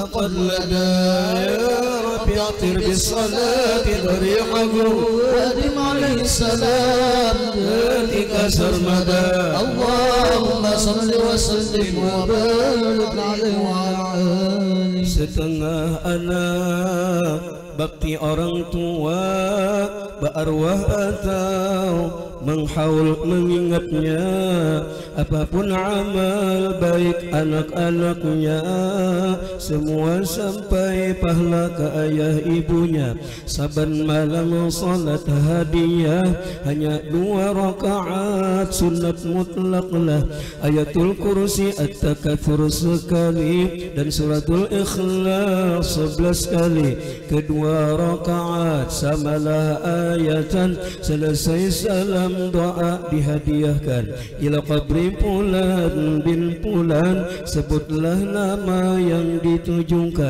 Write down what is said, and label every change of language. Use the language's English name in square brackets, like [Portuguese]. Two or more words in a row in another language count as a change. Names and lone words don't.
[Arabic] يا رب يعطر بالصلاة ضريحه وادم عليه السلام ذاتك سرمدا اللهم صل وسلم وبارك عليه وعلى آله. [Malay] Setengah anak bakti orang tua berarwah atau menghaul mengingatnya, apapun amal baik anak-anaknya semua sampai pahala ke ayah ibunya. Saban malam salat hadiah hanya 2 rakaat sunat mutlaklah, ayatul kursi at-takatsur sekali dan suratul ikhlas 11 kali. Kedua rakaat samalah ayatan, selesai salam doa dihadiahkan [Arabic] إلى قبر فلان بن فلان, [Malay] sebutlah nama yang ditujukan.